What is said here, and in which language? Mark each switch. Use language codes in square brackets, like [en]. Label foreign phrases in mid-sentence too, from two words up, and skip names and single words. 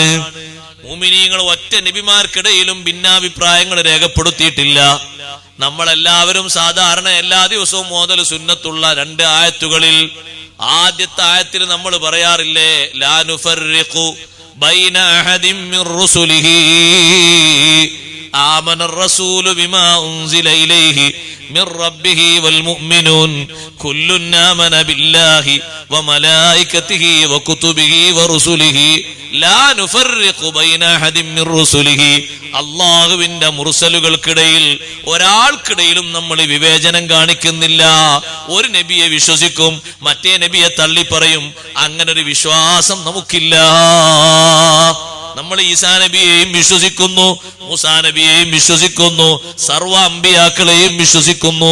[ml] മുഅ്മിനീങ്ങൾ ഒറ്റ നബിമാർക്കിടയിലും ഭിന്നാഭിപ്രായങ്ങൾ രേഖപ്പെടുത്തിയിട്ടില്ല. നമ്മളെല്ലാവരും സാധാരണ എല്ലാ ദിവസവും ഓതൽ സുന്നത്തുള്ള 2 ആയത്തുകളിൽ ആദ്യത്തെ ആയത്തിൽ നമ്മൾ പറയാറില്ലേ, [ar] لا نفرق بين أحد من رسله آمن الرسول بما أنزل إليه من ربه والمؤمنون كل آمن بالله وملائكته وكتبه ورسله لا نفرق بين أحد من رسله. [ml] അള്ളാഹുവിന്റെ മുർസലുകൾക്കിടയിൽ ഒരാൾക്കിടയിലും നമ്മൾ വിവേചനം കാണിക്കുന്നില്ല. ഒരു നബിയെ വിശ്വസിക്കും, മറ്റേ നബിയെ തള്ളിപ്പറയും. അങ്ങനെ ഒരു വിശ്വാസം നമുക്കില്ല. നമ്മൾ ഈസാ നബിയെയും വിശ്വസിക്കുന്നു, മൂസാ നബിയെയും വിശ്വസിക്കുന്നു, സർവ്വ അമ്പിയാക്കളെയും വിശ്വസിക്കുന്നു.